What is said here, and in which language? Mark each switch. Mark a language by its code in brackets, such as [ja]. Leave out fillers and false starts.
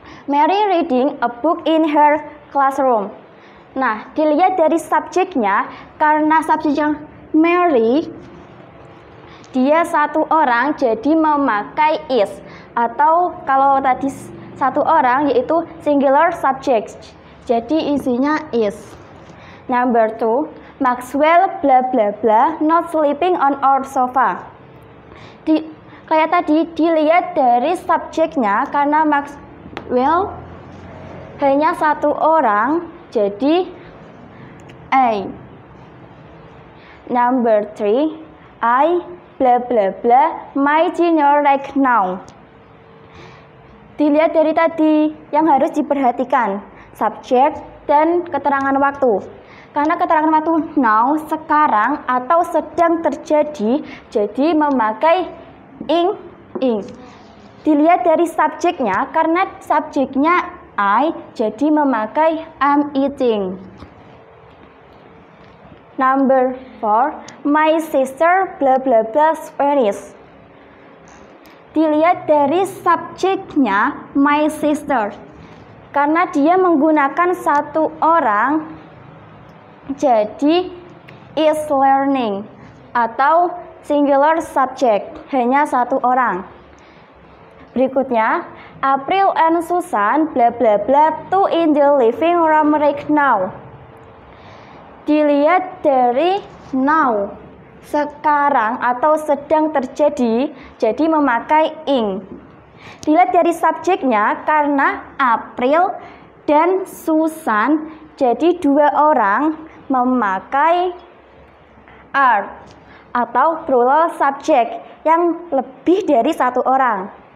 [en] Mary reading a book in her classroom. [id] Nah, dilihat dari subjeknya, karena subjeknya Mary, dia satu orang jadi memakai is. Atau kalau tadi satu orang yaitu [en] singular subject. [id] Jadi isinya [en] is. Number 2, Maxwell bla bla bla not sleeping on our sofa. [id] Kayak tadi dilihat dari subjeknya, karena Maxwell hanya satu orang, jadi A. [en] Number 3, I bla bla bla my dinner right now. [id] Dilihat dari tadi yang harus diperhatikan subjek dan keterangan waktu. Karena keterangan waktu now, sekarang atau sedang terjadi, jadi memakai ing. Dilihat dari subjeknya, karena subjeknya I, jadi memakai [en] am eating. Number 4, my sister bla bla bla Spanish. [id] Dilihat dari subjeknya my sister. Karena dia menggunakan satu orang, jadi [en] is learning [id] atau [en] singular subject, [id] hanya satu orang. Berikutnya, [en] April and Susan bla bla bla to in the living room right now. [id] Dilihat dari now, sekarang atau sedang terjadi, jadi memakai ing. Dilihat dari subjeknya, karena April dan Susan jadi dua orang, memakai are atau [en] plural subject [id] yang lebih dari satu orang.